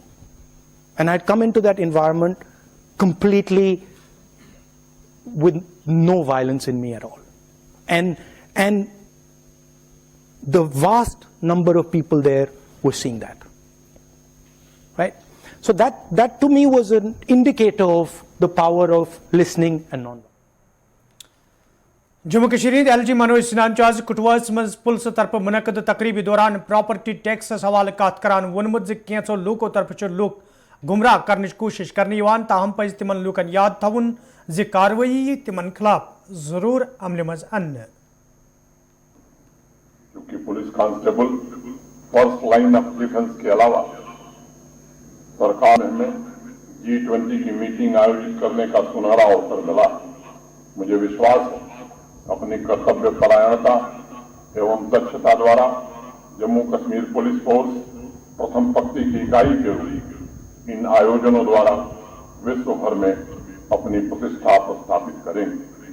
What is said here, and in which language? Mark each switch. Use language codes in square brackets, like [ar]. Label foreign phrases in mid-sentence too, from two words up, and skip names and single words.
[en] And I had come into that environment completely with no violence in me at all. And the vast number of people there were seeing that. Right? So that to me was an indicator of the power of listening and non-violence. [ks] जम्मू कश्मीर LG मनोज सिन्हान आज कुटवास मज पुलिस तरफ मुनक़द तकरीबी दौरान [en] property tax [ks] हवाले कत करान वोनमुत ज कैंसो लूको तरफ लूक गुमराह करने कोशिश करने ताहम पज तिमन लूकन याद थवन ज कार्रवाई तिमन खिलाफ जरूर अमल मज अन्न। [hi] क्योंकि पुलिस कांस्टेबल [en] first line of defense [hi] के अलावा सरकार ने हमें G20 की मीटिंग आयोजित करने का सुनहरा अवसर मिला। मुझे विश्वास है अपनी कर्तव्य परायणता एवं दक्षता द्वारा जम्मू कश्मीर पुलिस फोर्स प्रथम पंक्ति की इकाई के रूप इन आयोजनों द्वारा विश्व भर में अपनी प्रतिष्ठा स्थापित करेंगे।